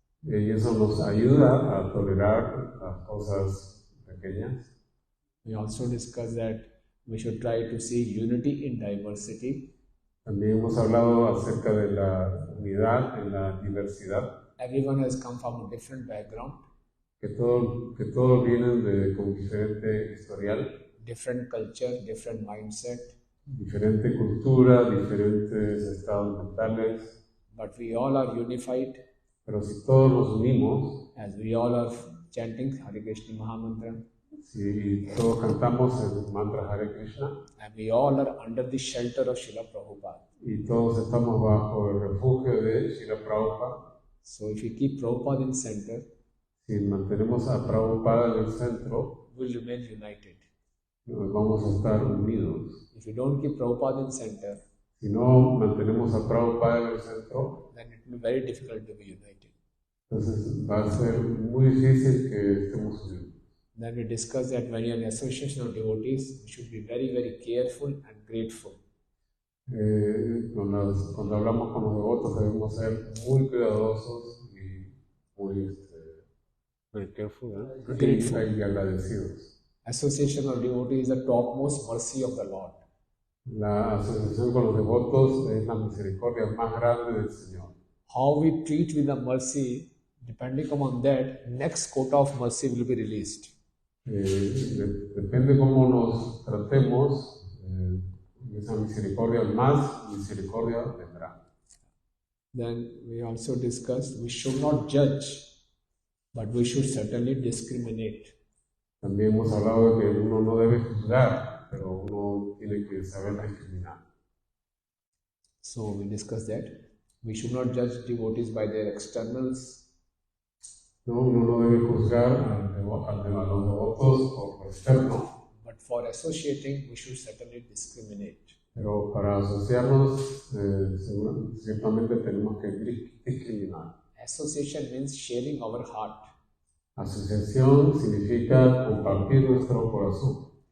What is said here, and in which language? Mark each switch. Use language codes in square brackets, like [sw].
[es] Y eso nos ayuda a tolerar las cosas pequeñas. [en] We also discussed that we should try to see unity in diversity. [es] También hemos hablado acerca de la unidad en la diversidad. [en] Everyone has come from a different background. [es] Que todos vienen con diferente historial. [en] Different culture, different mindset. [es] Diferente cultura, diferentes estados mentales. [en] But we all are unified. [es] Pero si todos nos unimos, [en] as we all are chanting Hare Krishna Mahamantra, [es] si todos cantamos el mantra Hare Krishna, [en] and we all are under the shelter of Srila Prabhupada, [es] y todos estamos bajo el refugio de Srila Prabhupada, [en] so if we keep Prabhupada in center, [es] si mantenemos a Prabhupada en el centro, [en] we'll remain united. [es] Vamos a estar unidos. [en] If we don't keep Prabhupada in center, [es] si no mantenemos a Prabhupada en el centro, [en] then it will be very difficult to be united. [es] Entonces va a ser muy difícil que estemos unidos. [en] Then we discussed that when you're in Association of Devotees, you should be very, very careful and grateful. [es] Cuando hablamos con los devotos debemos ser muy cuidadosos y muy [en] very careful, [es] y agradecidos. [en] Association of Devotees is the topmost mercy of the Lord. [es] La asociación con los devotos es la misericordia más grande del Señor. [en] How we treat with the mercy, depending upon that, next quota of mercy will be released. [es] Depende cómo nos tratemos, esa misericordia más misericordia vendrá. [en] Then we also discussed we should not judge, but we should certainly discriminate. [es] También hemos hablado de que uno no debe juzgar, pero uno tiene que saber discriminar. [en] So we discussed that we should not judge devotees by their externals. [es] No, uno no debe juzgar a los devotos por lo externo. [en] But for associating, we should certainly discriminate. [es] Pero para asociarnos, ciertamente tenemos que discriminar. [en] Association means sharing our heart. [es] Asociación significa compartir nuestro corazón.